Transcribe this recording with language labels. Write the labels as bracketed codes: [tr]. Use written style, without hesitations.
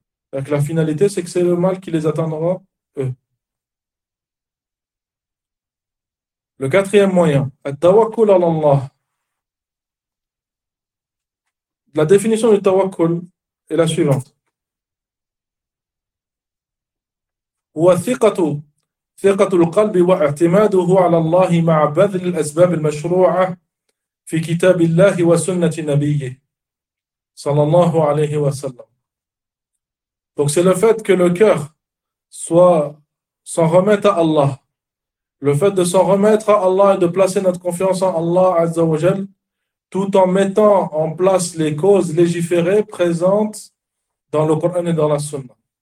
[fr] Donc la finalité, c'est que c'est le mal qui les atteindra, eux. Le quatrième moyen, at-tawakkul ala Allah. La définition du tawakkul est la suivante. [ar] هو ثقة القلب واعتماده على الله مع بذل الأسباب المشروعة في كتاب الله وسنة نبيه صلى الله عليه وسلم. [fr] Donc c'est le fait que le cœur s'en remette à Allah. Le fait de s'en remettre à Allah et de placer notre confiance en Allah Azza wa Jal, tout en mettant en place les causes légiférées présentes dans le Coran et dans la Sunna.